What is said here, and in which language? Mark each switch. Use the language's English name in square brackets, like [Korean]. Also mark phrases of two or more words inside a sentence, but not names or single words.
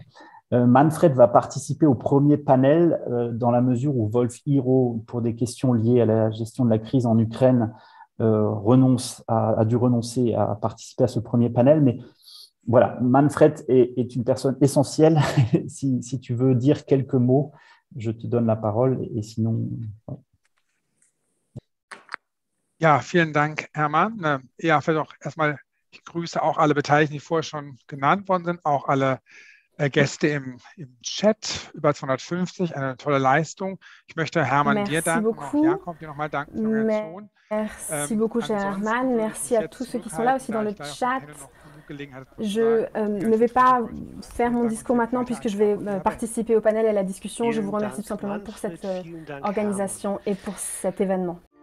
[French] Manfred va participer au premier panel dans la mesure où Wolf Hiro, pour des questions liées à la gestion de la crise en Ukraine, a dû renoncer à participer à ce premier panel. Mais voilà, Manfred est une personne essentielle. Si tu veux dire quelques mots, je te donne la parole. Et sinon... [German] Ja, vielen Dank, Hermann. Ja, vielleicht auch erstmal, ich grüße auch alle Beteiligten, die vorher schon genannt worden sind, auch alle Gäste im Chat, über 250, eine tolle Leistung. Ich möchte Hermann dir danken, auch Jakob dir nochmal danken für die Organisation. [French] Merci beaucoup, cher Hermann. Merci à tous ceux qui sont là aussi dans le chat. Je ne vais pas faire mon discours maintenant puisque je vais participer au panel et à la discussion. Je vous remercie tout simplement pour cette organisation et pour cet événement.